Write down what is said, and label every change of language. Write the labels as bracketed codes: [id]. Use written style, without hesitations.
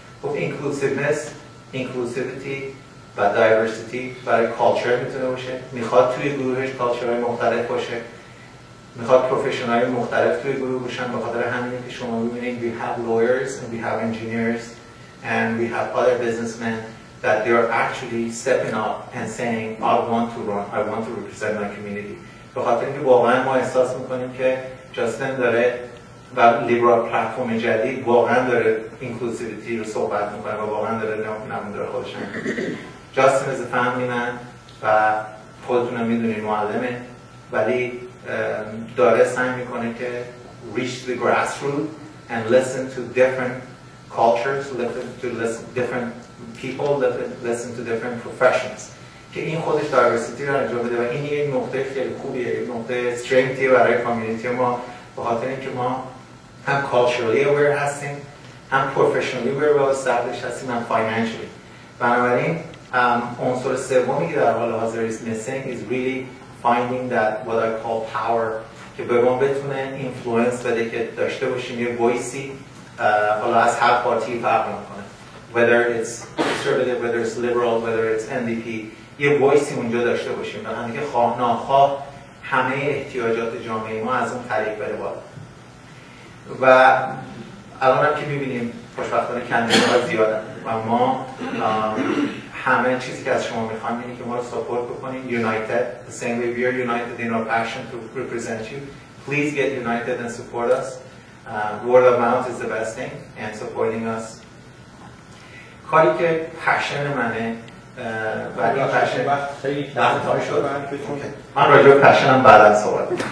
[fa] خب inclusivity و diversity برای culture میتونه باشه، میخواد توی گروهش cultureهای مختلف باشه، میخواد پروفشنال مختلف توی گروه باشن. به خاطر همینه که شما میبینید [en] we have lawyers and we have engineers and we have other businessmen that they are actually stepping up and saying I want to run, I want to represent my community. [fa] به خاطر اینکه واقعا ما احساس میکنیم که جاستن داره و لیبرال پلتفرم جدید واقعا داره اینکلوسیویتی رو صحبت میکنه و واقعا داره نمودار خودش میکنه. جاستن از فامیلی من و خودتون هم میدونید معلمه، ولی داره سعی میکنه که [en] reach the grassroots and listen to different cultures, to listen to different people, listen to different professions. [fa] که این خودش دایورسیتی رو انجام بده و این یک نقطه خیلی خوبیه، یک نقطه استرنگتیه برای کامیونیتی ما، به خاطر اینکه ما هم [en] culturally aware [fa] هستیم، هم professionally aware و established هستیم، هم financially. بنابراین عنصر سومی که در حال حاضر [en] is missing is really finding that what I call power [fa] که به ما بتونه اینفلوئنس بده که داشته باشیم یه وایسی، حالا از هر پارتی فرق نمیکنه، [en] whether it's conservative, whether it's liberal, whether it's NDP، [fa] یه وایسی اونجا داشته باشیم و همین که خواه ناخواه همه احتیاجات جامعه ما از اون طریق بره بالا. و الان هم که میبینیم خوشبختانه کندیداها زیادن و ما همه چیزی که از شما میخوایم اینه که ما رو ساپورت بکنیم. [en] United, the same way we are united in our passion to represent you. Please get united and support us. Word of mouth is the best thing and supporting us. [fa] کاری که پشن منه و این پشن وقت خیلی شد. من راجع به پشنم بعدا صحبت